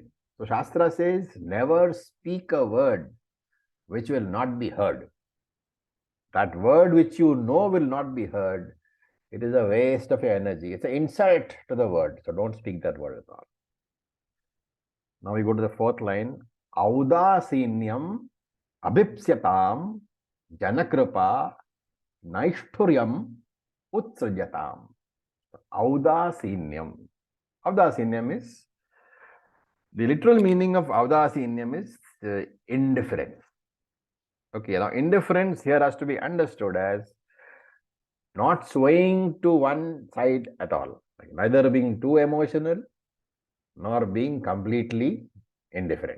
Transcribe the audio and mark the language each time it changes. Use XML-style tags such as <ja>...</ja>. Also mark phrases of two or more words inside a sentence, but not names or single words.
<en>So Shastra says, never speak a word which will not be heard. That word which you know will not be heard, it is a waste of your energy. It's an insult to the word. So don't speak that word at all. Now we go to the fourth line.</en> <sa>Audasinyam abhipsyatam janakrupa naishturyam utsrajatam.</sa> <en>Audasinyam. Audasinyam is, the literal meaning of Audasinyam is indifference. Okay, now indifference here has to be understood as not swaying to one side at all, like neither being too emotional nor being completely indifferent.</en>